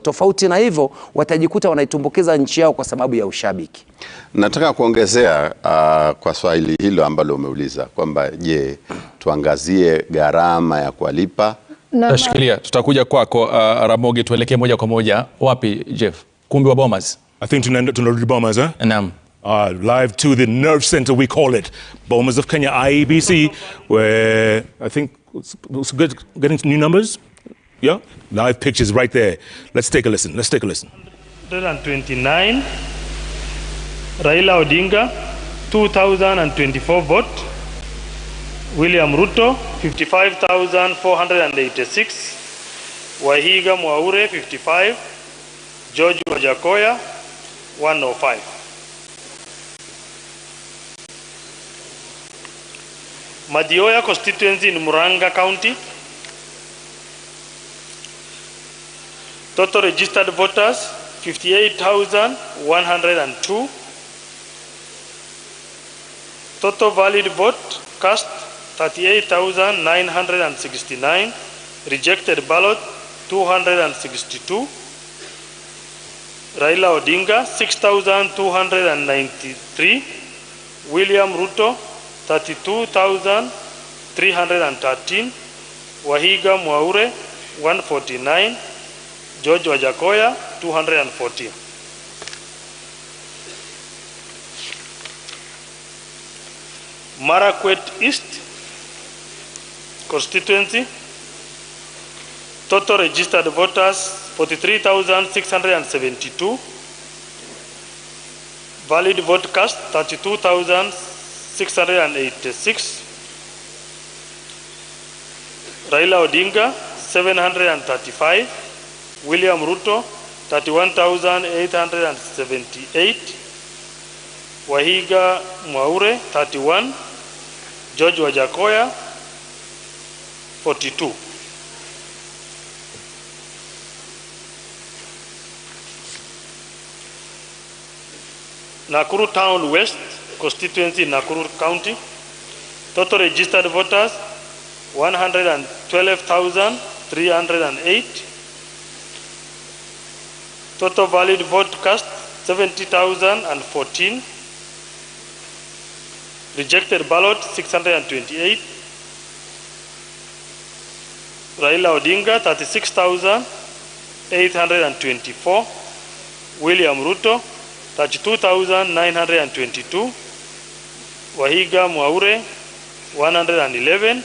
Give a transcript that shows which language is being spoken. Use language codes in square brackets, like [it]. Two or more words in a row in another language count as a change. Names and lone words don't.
[sw] Tofauti na hivyo watajikuta wanaitumbukiza nchi yao kwa sababu ya ushabiki. Nataka kuongezea kwa swali hilo ambalo umeuliza kwamba je, tuangazie gharama ya kuwalipa. Tashikilia, tutakuja kwako Ramogi, tuelekee moja kwa moja. Wapi Jeff? Kumbi wa Bomas? [en] I think [sw] tunarudi Bomas, huh? Naam. [en] Live to the nerve center, we call it, Bomas of Kenya, IEBC, where I think it's getting new numbers. Yeah, live pictures right there. Let's take a listen. 129. Raila Odinga, 2,024 vote. William Ruto, 55,486. Wahiga Mwaure, 55. George Wajakoya, 105. Madioya constituency in Muranga County. Total registered voters 58,102. Total valid vote cast 38,969. Rejected ballot 262. Raila Odinga 6,293. William Ruto 32,313. Wahiga Mwaure 149. George Wajakoya 240. Marakwet East constituency. Total registered voters 43,672. Valid vote cast 32,686. Raila Odinga 735. William Ruto 31,878. Wahiga Mwaure 31. George Wajakoya 42. Nakuru Town West constituency, Nakuru County. Total registered voters 112,308. Total valid vote cast 70,014. Rejected ballot 628. Raila Odinga 36,824. William Ruto 32,922. Wahiga Mwaure 111.